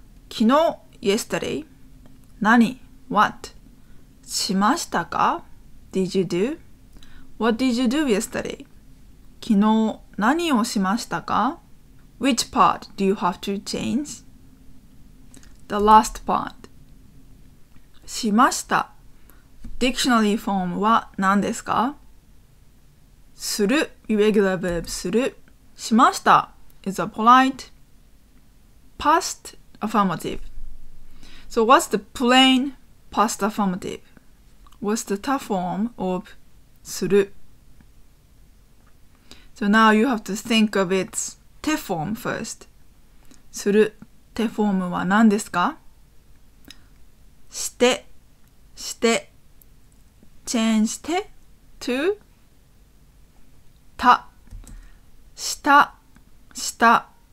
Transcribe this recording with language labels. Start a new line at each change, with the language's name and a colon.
Japanese: 昨日 yesterday 何 what しましたか？
English: Did you do? What did you do yesterday?
Japanese: 昨日何をしましたか？
English: Which part do you have to change? The last part しました
Japanese: Dictionary form は何ですか？
English: する irregular verb するしました is a polite past affirmative. So what's the plain past affirmative? What's the ta form of する? So now you have to think of its te form first.
Japanese: する te form は何ですか？して、して
English: change て to
Japanese: た、した、した。